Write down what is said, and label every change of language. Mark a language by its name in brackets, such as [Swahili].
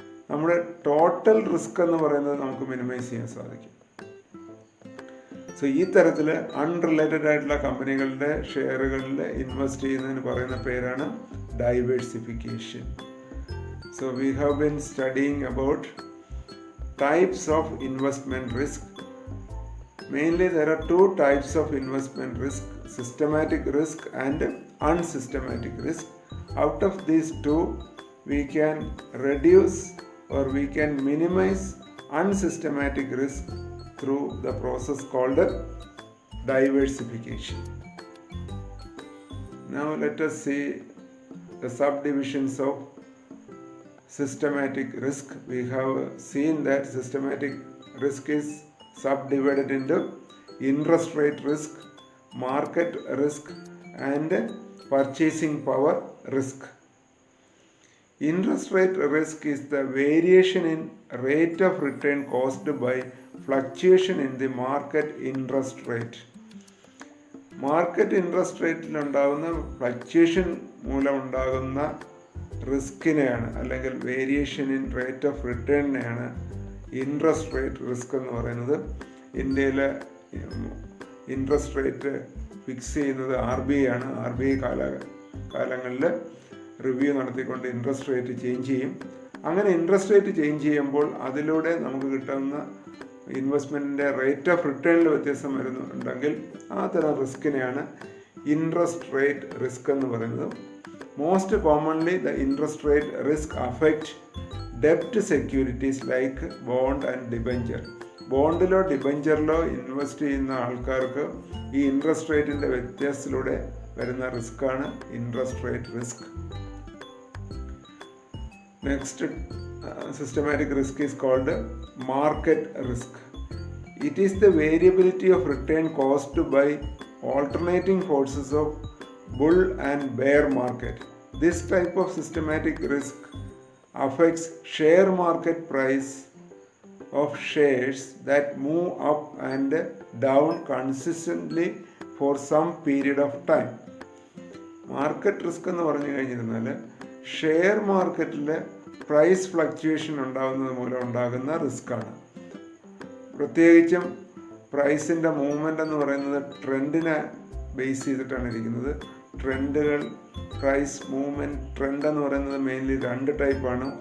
[Malayalam] നമ്മുടെ total risk എന്ന് പറയുന്നത് നമുക്ക് മിനിമൈസ് ചെയ്യാൻ സാധിക്കും. സോ ഈ തരത്തിൽ അൺറിലേറ്റഡ് ആയിട്ടുള്ള കമ്പനികളുടെ ഷെയറുകളിൽ ഇൻവെസ്റ്റ് ചെയ്യുന്നതിന് പറയുന്ന പേരാണ് diversification. [English] So we have been studying about types of investment risk. Mainly there are two types of investment risk: systematic risk and unsystematic risk. Out of these two, we can reduce or we can minimize unsystematic risk through the process called diversification. Now let us see the subdivisions of systematic risk. We have seen that systematic risk is subdivided into interest rate risk, market risk, and purchasing power risk. Interest rate risk is the variation in rate of return caused by fluctuation in the market interest rate. [Malayalam] Market interest റേറ്റിലുണ്ടാകുന്ന fluctuation മൂലമുണ്ടാകുന്ന റിസ്കിനെയാണ് അല്ലെങ്കിൽ variation in rate of റിട്ടേണിനെയാണ് interest rate risk എന്ന് പറയുന്നത്. ഇന്ത്യയിലെ interest rate fix ചെയ്യുന്നത് RBI ആണ്. RBI കാലങ്ങളിൽ review നടത്തിക്കൊണ്ട് interest rate change ചെയ്യും. അങ്ങനെ ഇൻട്രസ്റ്റ് റേറ്റ് ചേഞ്ച് ചെയ്യുമ്പോൾ അതിലൂടെ നമുക്ക് കിട്ടുന്ന ഇൻവെസ്റ്റ്മെൻറ്റിൻ്റെ റേറ്റ് ഓഫ് റിട്ടേണിൽ വ്യത്യാസം വരുന്നുണ്ടെങ്കിൽ ആ തരം റിസ്കിനെയാണ് ഇൻട്രസ്റ്റ് റേറ്റ് റിസ്ക് എന്ന് പറയുന്നത്. [English] Most commonly the interest rate risk affect ഡെപ്റ്റ് securities like bond and debenture. [Malayalam] ബോണ്ടിലോ ഡിബഞ്ചറിലോ invest ചെയ്യുന്ന ആൾക്കാർക്ക് ഈ ഇൻട്രസ്റ്റ് റേറ്റിൻ്റെ വ്യത്യാസത്തിലൂടെ വരുന്ന റിസ്ക്കാണ് interest rate risk. [English] Next systematic risk is called market risk. It is the variability of return caused by alternating forces of bull and bear market. This type of systematic risk affects share market price of shares that move up and down consistently for some period of time. [Malayalam] Market risk എന്ന് പറഞ്ഞു കഴിഞ്ഞിരുന്നാൽ share മാർക്കറ്റിലെ price fluctuation ഉണ്ടാകുന്നത് മൂലം ഉണ്ടാകുന്ന റിസ്ക്കാണ്. പ്രത്യേകിച്ചും പ്രൈസിൻ്റെ movement എന്ന് പറയുന്നത് ട്രെൻഡിനെ ബേസ് ചെയ്തിട്ടാണ് ഇരിക്കുന്നത്. ട്രെൻഡുകൾ, പ്രൈസ് മൂവ്മെൻറ്റ് ട്രെൻഡ് എന്ന് പറയുന്നത് മെയിൻലി രണ്ട് ടൈപ്പാണ്.